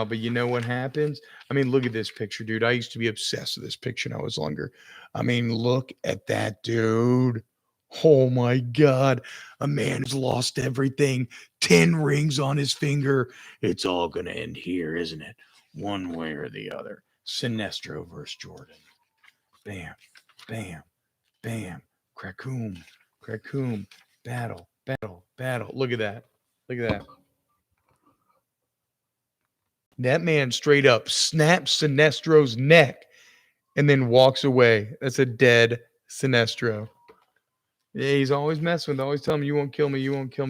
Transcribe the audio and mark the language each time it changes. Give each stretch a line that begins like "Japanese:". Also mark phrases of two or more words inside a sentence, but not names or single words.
English: But you know what happens? I mean, look at this picture, dude. I used to be obsessed with this picture when I was younger. I mean, look at that, dude. Oh my God. A man who's lost everything, 10 rings on his finger. It's all going to end here, isn't it? One way or the other. Sinestro versus Jordan. Bam, bam, bam. Crackoom, crackoom. Battle, battle, battle. Look at that. Look at that. That man straight up snaps Sinestro's neck and then walks away. That's a dead Sinestro. Yeah, he's always messing with, always telling me, you won't kill me, you won't kill me.